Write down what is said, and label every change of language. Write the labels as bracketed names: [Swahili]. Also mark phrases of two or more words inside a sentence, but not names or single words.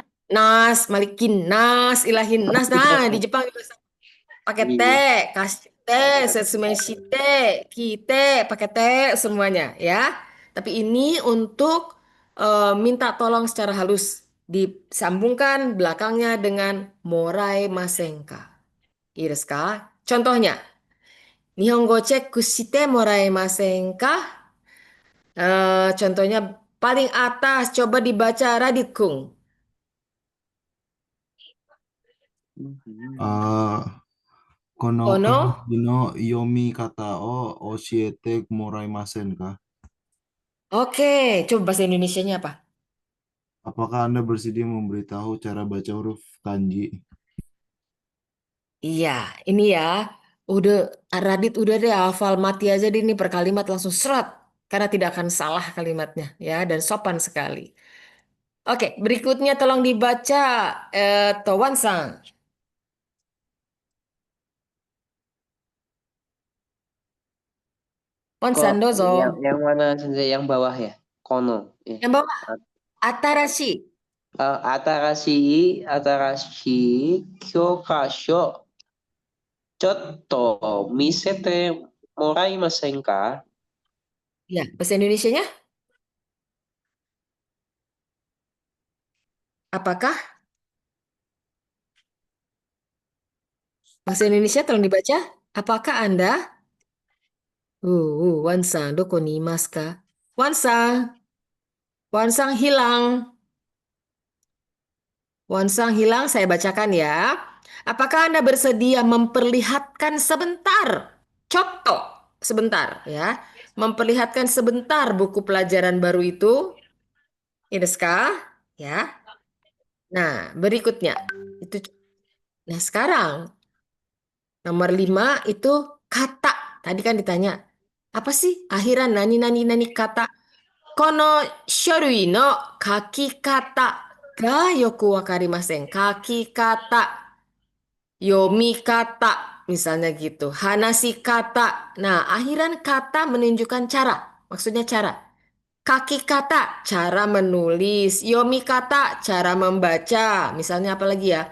[Arabic] ناس، ملك، ناس، إله، ناس. [Indonesian] Nah, di Jepang juga pakai te, Iya. [Japanese] 貸して、説明して、来て, [Indonesian] pakai te semuanya ya. Tapi ini untuk minta tolong secara halus. Disambungkan belakangnya dengan [Japanese] もらいませんか. いいですか? [Indonesian] Contohnya, [Japanese] 日本語チェックしてもらいませんか? [Indonesian] Contohnya paling atas, coba dibaca Radit Kung. [Japanese] あ、この Kono, 漢字の読み方を教えてもらいませんか? [Indonesian] oke, coba bahasa Indonesianya apa? Apakah Anda bersedia memberitahu cara baca huruf kanji? Iya, ini ya, udah Radit udah deh hafal mati aja deh ini per kalimat langsung serat. Karena tidak akan salah kalimatnya ya dan sopan sekali. Oke, berikutnya tolong dibaca Towan-san. Kok [Japanese] Wan-san dozo. [Indonesian] yang mana saja yang bawah ya? Kono. Ya. Yang bawah, [Japanese] atarashi. 新しい、新しい、教科書、ちょっと、見せて, もらいませんか? [Indonesian] Ya, bahasa Indonesianya apakah? Bahasa Indonesia tolong dibaca. Apakah Anda? [Japanese] Wansang, どこにいますか? [Indonesian] Wansang, Wansang hilang. Wansang hilang, saya bacakan ya. Apakah Anda bersedia memperlihatkan sebentar? Contoh, sebentar ya. Memperlihatkan sebentar buku pelajaran baru itu. Ini ska, ya. Nah, berikutnya. Itu. Nah, sekarang nomor 5 itu kata. Tadi kan ditanya, apa sih akhiran [Japanese] 何何何方? この書類の書き方がよくわかりません. 書き方、読み方, [Indonesian] misalnya gitu. [Japanese] 話し方. [Indonesian] Nah, akhiran kata menunjukkan cara. Maksudnya cara. [Japanese] 書き方, [Indonesian] cara menulis. [Japanese] 読み方, [Indonesian] cara membaca. Misalnya apa lagi ya?